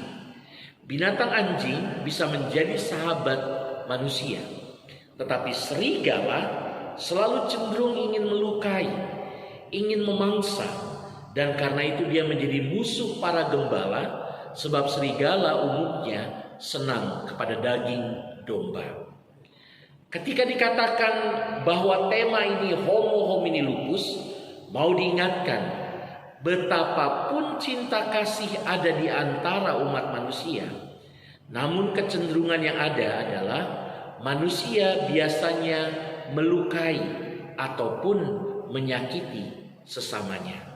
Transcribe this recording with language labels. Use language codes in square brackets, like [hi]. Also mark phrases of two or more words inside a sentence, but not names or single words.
[id] Binatang anjing bisa menjadi sahabat manusia, tetapi serigala selalu cenderung ingin melukai, ingin memangsa, dan karena itu dia menjadi musuh para gembala, sebab serigala umumnya senang kepada daging domba. Ketika dikatakan bahwa tema ini [la] homo homini lupus, [id] mau diingatkan betapapun cinta kasih ada di antara umat manusia, namun kecenderungan yang ada adalah manusia biasanya melukai ataupun menyakiti sesamanya.